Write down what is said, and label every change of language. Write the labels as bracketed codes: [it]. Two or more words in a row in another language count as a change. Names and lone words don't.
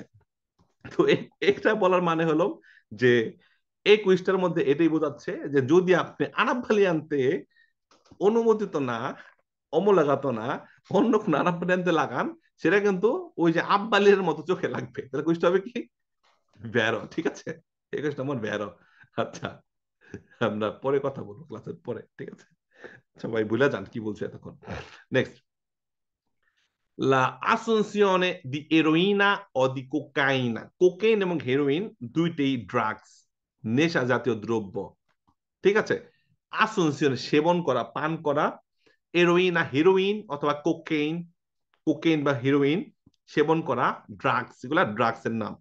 [bn] তো এটা বলার মানে হলো যে এই কুইজটার মধ্যে এটাই বোঝাচ্ছে যে যদি আপনি আনাব আনতে অনুমোদিত না, অমূলগত না, অন্য কোন আনাব আনতে লাগান, সেটা কিন্তু ওই যে আব্বালির মতো চোখে লাগবে, তাহলে কুইজটা হবে কি ভ্যারো। ঠিক আছে, এই কুইজটা আমার ভ্যারো। আচ্ছা, আমরা পরে কথা বলবো ক্লাসের পরে, ঠিক আছে? সবাই ভুলে যান কি বলছে এতক্ষণ। নেক্সট, [it] la assunzione di eroina o di cocaina. [bn] কোকেইন এবং হেরোইন দুইটাই ড্রাগস, নেশা জাতীয় দ্রব্য। ঠিক আছে, আসুনসিয়ন সেবন করা, পান করা, এরোইনা হেরোইন অথবা কোকেইন, কোকেইন বা হেরোইন সেবন করা ড্রাগস, এগুলা ড্রাগস এর নাম।